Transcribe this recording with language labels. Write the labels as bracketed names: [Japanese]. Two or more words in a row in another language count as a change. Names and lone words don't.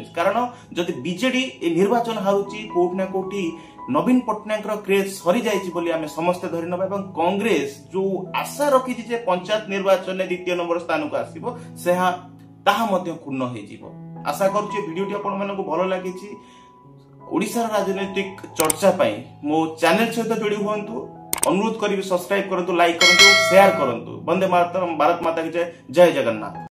[Odia] କାରଣ ଯଦି ବିଜେଡି ଏ ନିର୍ବାଚନ ହାରୁଛି କୋଉଠି ନା କୋଉଠି ନବୀନ ପଟ୍ଟନାୟକର କ୍ରେଜ ସରିଯାଇଛି ବୋଲି ଆମେ ସମସ୍ତେ ଧରି ନେବା ଏବଂ କଂଗ୍ରେସ ଯୋଉ ଆଶା ରଖିଛି ଯେ ପଞ୍ଚାୟତ ନିର୍ବାଚନରେ ଦ୍ୱିତୀୟ ନମ୍ବର ସ୍ଥାନକୁ ଆସିବ ତାହା ମଧ୍ୟ ପୂର୍ଣ୍ଣ ହେଇଯିବ। ଆଶା କରୁଛି ଭିଡିଓଟି ଆପଣମାନଙ୍କୁ ଭଲ ଲାଗିଛି। ଓଡ଼ିଶାର ରାଜନୈତିକ ଚର୍ଚ୍ଚା ପାଇଁ ମୋ ଚ୍ୟାନେଲ ସହିତ ଯୋଡ଼ି ହୁଅନ୍ତୁ। ଅନୁରୋଧ କରି ସବସ୍କ୍ରାଇବ୍ କରନ୍ତୁ ଲାଇକ୍ କରନ୍ତୁ ଶେୟାର କରନ୍ତୁ। [Hindi] वंदे मातरम, भारत माता की जय, [Odia] ଜୟ ଜଗନ୍ନାଥ।